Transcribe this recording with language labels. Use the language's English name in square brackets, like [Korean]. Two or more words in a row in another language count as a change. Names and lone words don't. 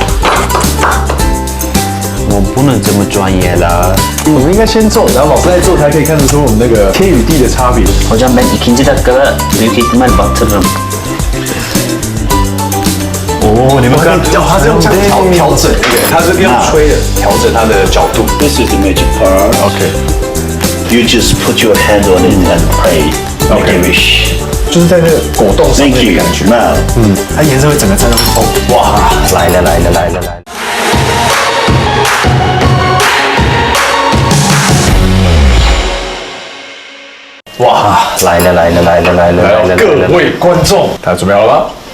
[Chinese] 我不能这么专业了。我们应该先做，然后老师在做才可以看得出我们那个天与地的差别。 [Turkish] Hocam ben ikinci dakikada büyük ihtimal batırırım. [Chinese] 哦，你们看，它是用这样调整，对不对？它是用吹的调整它的角度。 [English] This is the magic part. OK。 You just put your hand on it and pray. Make a wish. [Chinese] 就是在那个果冻上 [English] Thank [Chinese] 面的 [English] you. [Chinese] 感觉。 [English] Now, [Chinese] 它颜色会整个沾到哦，哇！来了。哇！来了。来了，各位观众，大家准备好了吗？